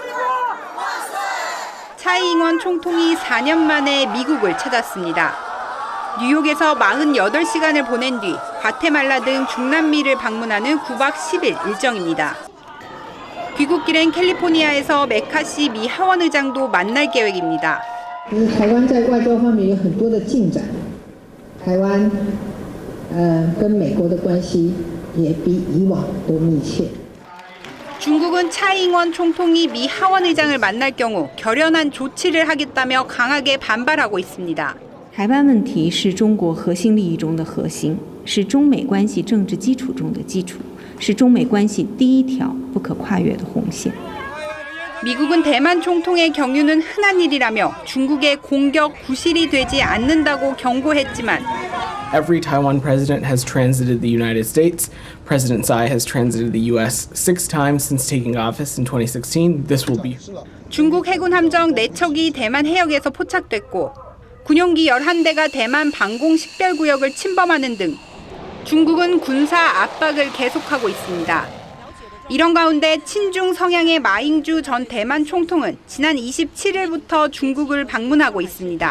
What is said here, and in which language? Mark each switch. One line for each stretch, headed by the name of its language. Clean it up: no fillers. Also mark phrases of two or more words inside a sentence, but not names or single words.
Korean: 차이잉원 총통이 4년 만에 미국을 찾았습니다. 뉴욕에서 48시간을 보낸 뒤 과테말라 등 중남미를 방문하는 9박 10일 일정입니다. 귀국길엔 캘리포니아에서 메카시 미 하원 의장도 만날 계획입니다.
Chinese: 台湾在外交方面有很多的进展，台湾跟美国的关系也比以往都密切。
Korean: 중국은 차이잉원 총통이 미 하원 의장을 만날 경우 결연한 조치를 하겠다며 강하게 반발하고 있습니다.
Chinese: 台湾问题是中国核心利益中的核心，是中美关系政治基础中的基础，是中美关系第一条不可跨越的红线。
Korean: 미국은 대만 총통의 경유는 흔한 일이라며 중국의 공격 구실이 되지 않는다고 경고했지만
English: Every Taiwan president has transited the United States. President Tsai has transited the U.S. 6 times since taking office in 2016. This will be.
Korean: 중국 해군 함정 4척이 대만 해역에서 포착됐고 군용기 11대가 대만 방공 식별구역을 침범하는 등 중국은 군사 압박을 계속하고 있습니다. 이런 가운데 친중 성향의 마잉주 전 대만 총통은 지난 27일부터 중국을 방문하고 있습니다.